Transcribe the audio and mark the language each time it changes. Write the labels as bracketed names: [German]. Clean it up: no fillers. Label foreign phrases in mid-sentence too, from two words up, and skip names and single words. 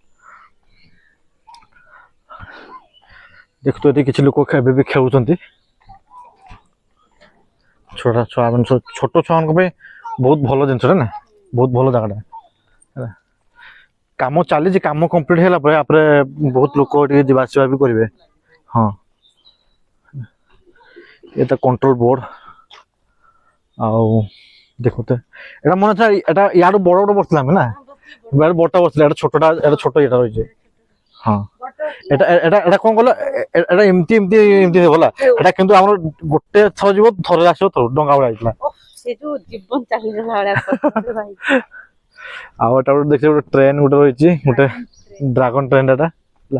[Odia] ଦେଖୁଥିବେ ଏଠି କିଛି ଲୋକ ଏବେ ବି ଖେଳୁଛନ୍ତି ଛୋଟ ଛୁଆମାନେ ଛୋଟ ଛୁଆମାନଙ୍କ ପାଇଁ ବହୁତ ଭଲ ଜିନିଷଟା ନା ବହୁତ ଭଲ ଜାଗାଟା ହେଲା। କାମ ଚାଲିଛି କାମ କମ୍ପ୍ଲିଟ୍ ହେଲା ପରେ ତାପରେ ବହୁତ ଲୋକ ଟିକେ ଯିବା ଆସିବା ବି କରିବେ। ହଁ এটা [English] control board [Odia] ଆଉ ଦେଖୁତେ ଏଟା ମନେ ଅଛି ଏଟା ୟାଠୁ ବଡ଼ ବଡ଼ ବସିଥିଲା ଆମେ ନା ବଡ଼ଟା ବସିଥିଲା ଏଟା ଛୋଟଟା ଏଟା ଛୋଟ ଇଏଟା ରହିଛି। ହଁ ଏଟା ଏଟା ଏଟା କ'ଣ କଲ ଏଟା ଏମିତି ଏମିତି ଏମିତି ହେଲା ଏଟା କିନ୍ତୁ ଆମର ଗୋଟେ ଥର ଯିବ ଥରେ ଆସିବ ଥର ଡଙ୍ଗା ଭଳିଆ ହେଇଥିଲା ଆଉ ଏଟା ଗୋଟେ ଦେଖିବେ ଗୋଟେ ଟ୍ରେନ୍ ଗୋଟେ ରହିଛି ଗୋଟେ [English] dragon train [Odia] ଏଟା ହେଲା।